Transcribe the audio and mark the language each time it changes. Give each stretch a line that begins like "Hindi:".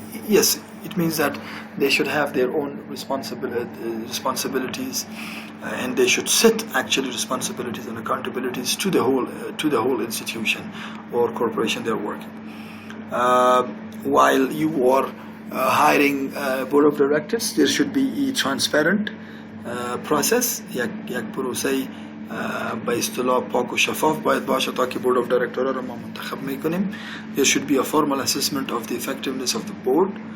English: Yes, it means that they should have their own responsibilities, and they should set actually responsibilities and accountabilities to the whole institution or corporation they're working. While you are hiring board of directors, there should be a transparent process.
Persian: یک پروسه به اصطلاح پاک و شفاف باید باشه تا که board of director رو ما منتخب میکنیم.
English: There should be a formal assessment of the effectiveness of the board.